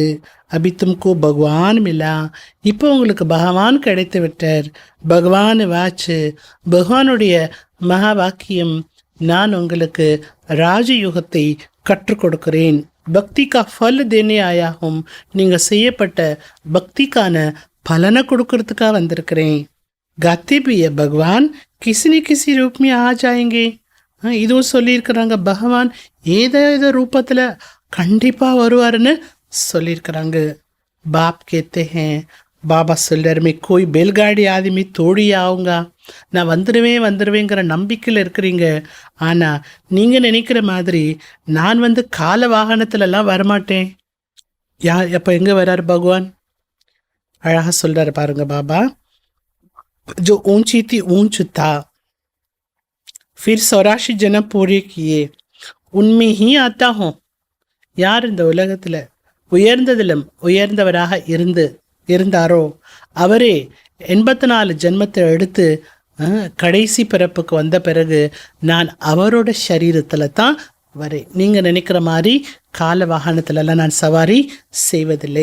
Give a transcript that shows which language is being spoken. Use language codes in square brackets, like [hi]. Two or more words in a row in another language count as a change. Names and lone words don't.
[hi] अभी तुमको भगवान मिला, [ta] இப்போ உங்களுக்கு பகவான் கிடைத்து விட்டார். பகவான் வாச்சு, பகவானுடைய மகா வாக்கியம், நான் உங்களுக்கு ராஜயுகத்தை கற்றுக் கொடுக்கிறேன். [hi] भक्ति का फल देने आया हूँ, [ta] நீங்கள் செய்யப்பட்ட பக்திக்கான பலனை கொடுக்கறதுக்காக வந்திருக்கிறேன். [hi] गाते भी है भगवान किसी न किसी रूप में आ जाएंगे. [ta] இதுவும் சொல்லியிருக்கிறாங்க, பகவான் ஏதோ ரூபத்தில் கண்டிப்பாக வருவாருன்னு சொல்லியிருக்கிறாங்க. [hi] बाप कहते हैं, [ta] பாபா சொல்றாரு, [hi] मैं कोई बैलगाड़ी आदमी थोड़ी आऊँगा. [ta] நான் வந்துடுவேங்கிற நம்பிக்கையில் இருக்கிறீங்க. ஆனால் நீங்கள் நினைக்கிற மாதிரி நான் கால வாகனத்துலலாம் வரமாட்டேன். அப்போ எங்கே வர்றாரு பகவான்? அழகாக சொல்கிறாரு பாருங்க பாபா, [hi] जो ऊंची थी ऊंच था, फिर 84 जन्म पूरे किए, उनमें ही आता हूँ. [ta] யார் இந்த உலகத்தில் உயர்ந்ததிலும் உயர்ந்தவராக இருந்தாரோ அவரே 84 ஜென்மத்தை எடுத்து கடைசி பிறப்புக்கு வந்த பிறகு நான் அவரோட சரீரத்தில் தான் வரேன். நீங்கள் நினைக்கிற மாதிரி கால வாகனத்துலலாம் நான் சவாரி செய்வதில்லை.